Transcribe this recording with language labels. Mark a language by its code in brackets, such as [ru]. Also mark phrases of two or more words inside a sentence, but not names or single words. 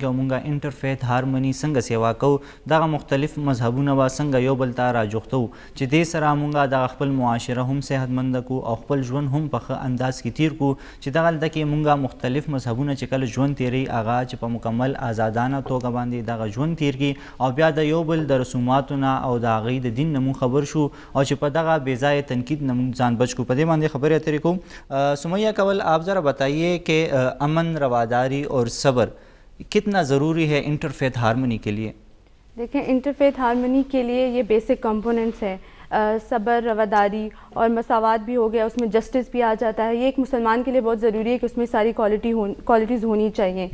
[ps] کې مونږه [en] interfaith harmony [ps] څنګه سیوا کوو، دغه مختلف مذهبونه به څنګه یو بل ته راجوختو چې دې سره مونږه دغه خپل معاشره هم صحتمنده کو او خپل ژوند هم په ښه انداز کې تیر کو چې دغه هلته کې مونږه مختلف مذهبونه چې کله ژوند تیروي هغه چې په مکمل آزادانه توګه باندې دغه ژوند تیر کړي او بیا د یو بل د رسوماتو نه او د هغوی د دین نه مونږ خبر شو او چې په دغه بې ځایه تنقید نه مونږ ځان بچ کو. په دې باندې خبرې اترې کوو. [ur] سمیہ کول آپ ذرا بتائیے کہ امن، رواداری اور صبر کتنا ضروری ہے [en] interfaith harmony [ur] کے لیے؟ دیکھیں [en] interfaith harmony [ur] کے لیے یہ [en] basic components [ur] ہیں، صبر، رواداری اور مساوات بھی ہو گیا، اس میں جسٹس بھی آ جاتا ہے. یہ ایک مسلمان کے لیے بہت ضروری ہے کہ اس میں ساری کوالٹیز ہونی چاہیے.